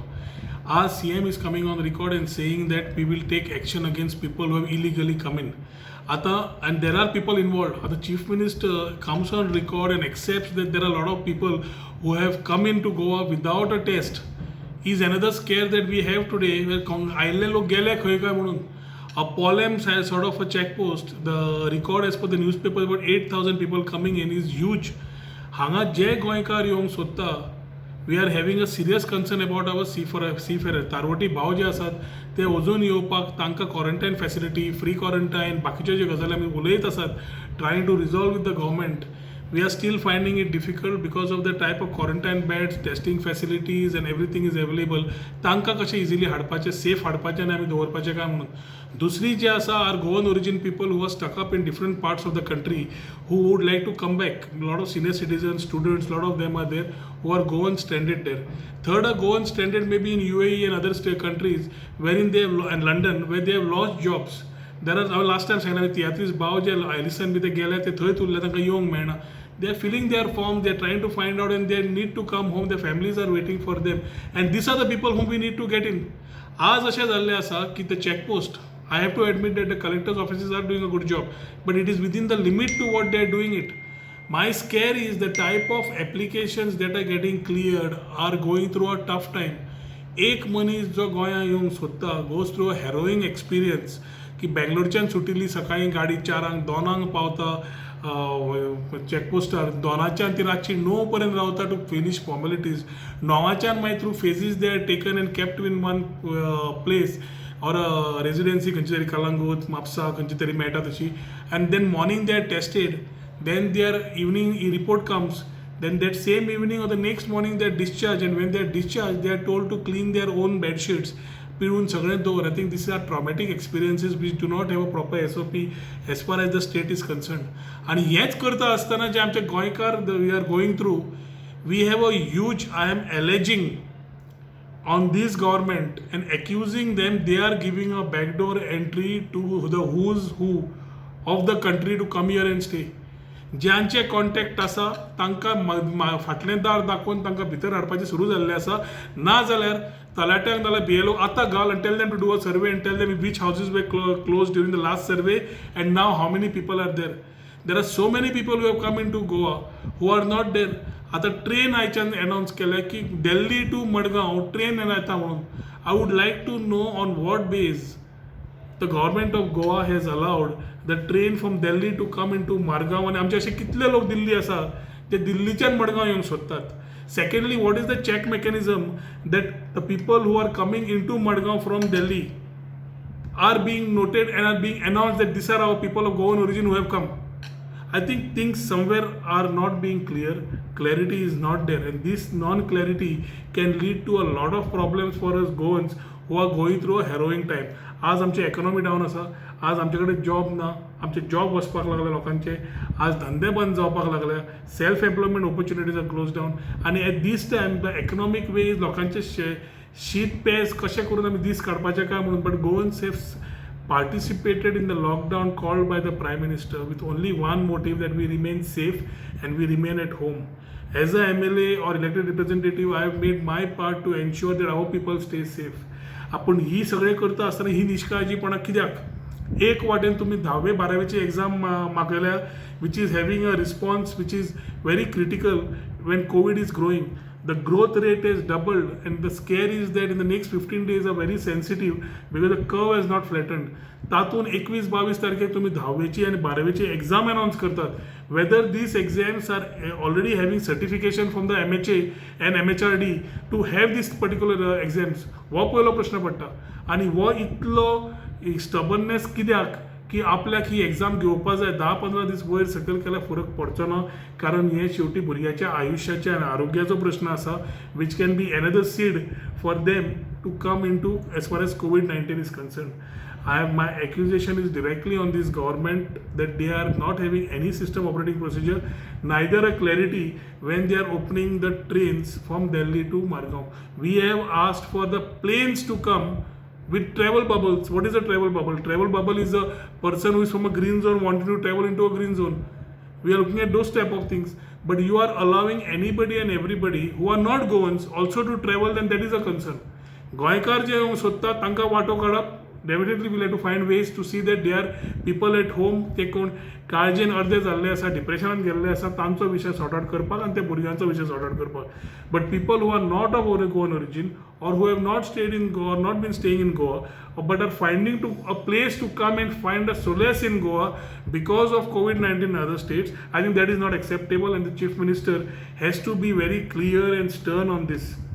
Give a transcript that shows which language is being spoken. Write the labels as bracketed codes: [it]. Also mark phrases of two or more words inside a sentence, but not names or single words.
[en] Our CM is coming on record and saying that we will take action against people who have illegally come in. And there are people involved. The Chief Minister comes on record and accepts that there are a lot of people who have come into Goa without a test. Is another scare that we have today where [kok] आयले लोक गेले खंय काय म्हणून. [en] A Polem sort of a check post. The record as per the newspaper about 8,000 people coming in is huge. [kok] हांगा जे गोंयकार येवंक सोदता, [en] We are having a serious concern about our seafarer. [kok] तारवटी भाव जे आसात ते अजून येवपाक तांकां [en] quarantine facility, free quarantine, [kok] बाकीच्यो ज्यो गजाली आमी उलयत आसात, [en] trying to resolve with the government. We are still finding it difficult because of the type of quarantine beds, testing facilities and everything is available. [kok] तांकां कशें इजिली हाडपाचें, सेफ हाडपाचें आनी आमी दवरपाचें काय म्हणून. दुसरी जी आसा [en] are Goan origin people who are stuck up in different parts of the country who would like to come back. Lot of senior citizens, students, lot of them are there who are Goan stranded there. Third, are Goan stranded maybe in UAE and other countries wherein they have, and London, where they have lost jobs. There are last time [kok] सांगला तियात्रीस भाव जे एलिसन बी ते गेले ते थंय उरले, तांकां येवंक मेळना. [en] They are filling their form, they are trying to find out and they need to come home, their families are waiting for them. And these are the people whom we need to get in. [kok] आज अशें जाल्लें आसा की [en] the checkpost, I have to admit that the collector's offices are doing a good job, but it is within the limit to what they are doing it. My scare is the type of applications that are getting cleared are going through a tough time. [kok] एक मनीस जो गोंया येवंक सोदता [en] goes through a harrowing experience [kok] की बेंगलोरच्यान सुटिल्ली सकाळी गाडी 4 2 पावता चॅकपोस्टार, 2च्यान ती रातची 9 पर्यंत रावता [en] to finish formalities. [kok] 9च्यान मागीर [en] through phases they are taken and kept in one place or residency [kok] खंयची तरी कलंगूट, म्हापसा खंयची तरी मेळटा तशी. [en] and then morning they are tested, then their evening report comes, then that same evening or the next morning they are discharged, and when they are discharged they are told to clean their own bed sheets, [kok] पिळून सगळें दवर. [en] I think these are traumatic experiences which do not have a proper SOP as far as the state is concerned. [kok] आणि हेच करता आसतना जे आमचे गोंयकार [en] we are going through, we have a huge, I am alleging on this government and accusing them they are giving a backdoor entry to the who's who of the country to come here and stay. [kok] ज्यांचे कॉन्टॅक्ट आसा तांकां फाटलें दार दाखोवन तांकां भितर हाडपाचें सुरू जाल्लें आसा. ना जाल्यार तलाट्यांक नाल्यार BLO आतां घाल [en] and tell them to do a survey and tell them which houses were closed during the last survey and now how many people are there. There are so many people who have come into Goa who are not there. [kok] आता ट्रेन आयच्यान अनाउन्स केल्या की दिल्ली टू मडगांव ट्रेन येता म्हणून. [en] I would like to know on what basis the government of Goa has allowed the train from Delhi to come into Margaon. [kok] आणि आमचे असे कितले लोक दिल्ली आसा ते दिल्लीच्यान मडगांव येवंक सोदतात. [en] Secondly, what is the check mechanism that the people who are coming into Madgaon from Delhi are being noted and are being announced that these are our people of Goan origin who have come? I think things somewhere are not being clear. Clarity is not there, and this non-clarity can lead to a lot of problems for us Goans who are going through a harrowing time. [kok] आज आमची इकॉनॉमी डाऊन आसा, आज आमचे कडेन जॉब ना, आमचे जॉब वचपाक लागले लोकांचे, आज धंदे बंद जावपाक लागले, [en] self employment opportunities are closed down. [kok] आनी [en] at this time the economic wage [kok] लोकांचे शीत पेज कशें करून आमी दीस काडपाचें काय म्हणून. [en] But Goans have participated in the lockdown called by the Prime Minister with only one motive, that we remain safe and we remain at home. As a MLA or elected representative, I have made my part to ensure that our people stay safe. [kok] आपण ही सगळे करता आसतना ही निष्काळजीपणा कित्याक? एक वाटेन तुम्ही 10वी 12वीची एक्झाम मागयल्या [en] which is having a response which is very critical when COVID is growing. The growth rate is doubled, and the scare is that in the next 15 days are very sensitive because the curve has not flattened. [kok] तातून 21-22 तारखेक तुम्ही 10वीची आणि 12वीची एक्झाम अनाउन्स करतात. [en] Whether these exams are already having certification from the MHA and MHRD to have these particular exams, [kok] हो पयलो प्रश्न पडटा. आणि हो इतलो स्टबर्ननेस कित्याक की आपल्याक ही एक्झाम घेवपा जाय, 10-15 दीस वयर सकयल केल्यार फरक पडचो ना. कारण हे शेवटी भुरग्याच्या आयुश्याचे आनी आरोग्याचो प्रश्न आसा [en] which can be another seed for them to come in to as far as COVID-19 is concern. My accusation is directly on this government that they are not having any system operating procedure, neither a clarity when they are opening the trains from Delhi to Margao. We have asked for the planes to come with travel bubbles. What is a travel bubble? Travel bubble is a person who is from a green zone wanting to travel into a green zone. We are looking at those type of things. But you are allowing anybody and everybody who are not Goans also to travel, then that is a concern. [kok] गोंयकार जे सोदतात तांकां वाटो काडप. [en] Definitely we'll have to find ways to see that there are people at home [kok] ते कोण काळजेन अर्दे जाल्ले आसा, डिप्रेशनान गेल्ले आसा, तांचो विशय [en] sort out [kok] करपाक आनी त्या भुरग्यांचो विशय [en] sort out [kok] करपाक. [en] But people who are not of Goan origin or who have not stayed in Goa, not been staying in Goa, but are finding to a place to come and find a solace in Goa because of COVID-19 in other states, I think that is not acceptable, and the Chief Minister has to be very clear and stern on this.